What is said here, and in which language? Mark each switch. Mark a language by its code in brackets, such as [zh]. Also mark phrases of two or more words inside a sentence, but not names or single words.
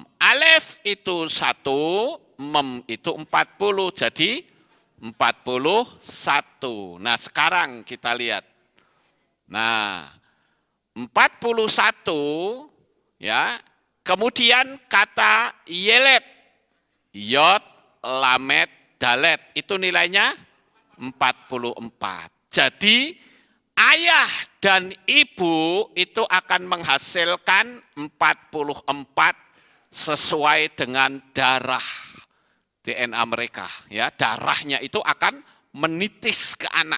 [id] Alef itu 1, mem itu 40, jadi 41. Nah, sekarang kita lihat. Nah, 41 ya. Kemudian kata yelet, yod, lamet, dalet, itu nilainya 44. Jadi ayah dan ibu itu akan menghasilkan 44 sesuai dengan darah DNA mereka. Ya, darahnya itu akan menitis ke anak.